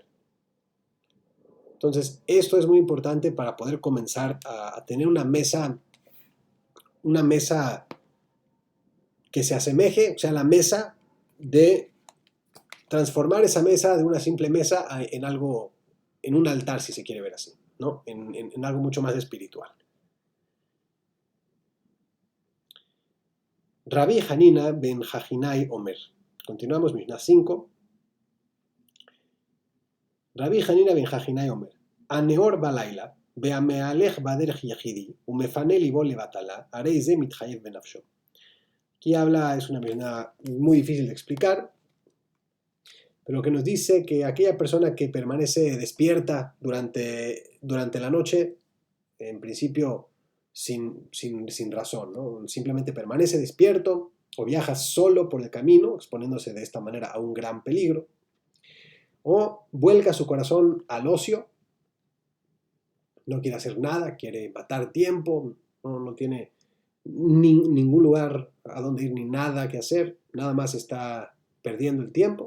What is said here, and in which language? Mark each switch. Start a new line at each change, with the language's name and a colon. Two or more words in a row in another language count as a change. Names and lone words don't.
Spanish: Entonces, esto es muy importante para poder comenzar a tener una mesa que se asemeje, o sea, la mesa de transformar esa mesa de una simple mesa en algo, en un altar, si se quiere ver así, ¿no? En algo mucho más espiritual. Rabbi Hanina ben Jajinai Omer. Continuamos, Mishnah 5. Rabbi Hanina ben Jajinai Omer.
Hebrew: הנעור בלילה, והמהלך בדרך יחידי, והמפנה לבו לבטלה, הרי זה מתחייב בנפשו.
Spanish: Aquí es una Mishnah muy difícil de explicar, pero que nos dice que aquella persona que permanece despierta durante la noche, en principio sin razón, ¿no? Simplemente permanece despierto o viaja solo por el camino, exponiéndose de esta manera a un gran peligro, o vuelca su corazón al ocio, no quiere hacer nada, quiere matar tiempo, no tiene ningún lugar a donde ir ni nada que hacer, nada más está perdiendo el tiempo.